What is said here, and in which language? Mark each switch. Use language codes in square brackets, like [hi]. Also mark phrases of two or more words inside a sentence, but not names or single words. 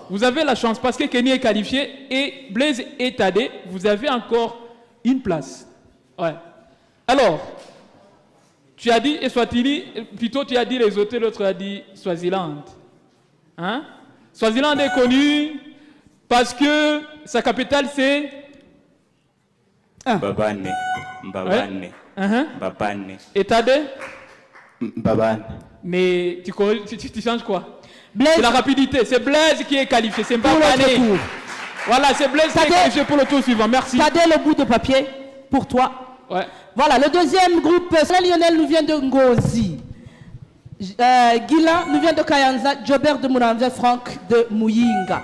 [fr] Vous avez la chance parce que Kenny est qualifié et Blaise et Tadé, vous avez encore une place. Ouais. Alors, tu as dit Eswatini, plutôt tu as dit les autres, l'autre a dit Swaziland. Hein? Swaziland est connu parce que sa capitale c'est Mbabane. Mbabane. Mbabane. Et Tadé? Mbabane. Mais tu changes quoi? Blaise. C'est la rapidité. C'est Blaise qui est qualifié. C'est Pour Mbabane. l'autre tour. Voilà, c'est Blaise qui est qualifié pour le tour suivant. Merci. Tadé, le bout de papier pour toi. Ouais. Voilà, le deuxième groupe, Lionel nous vient de Ngozi. Guilain nous vient de Kayanza. Jobert de Mouranve, Franck de Mouyinga.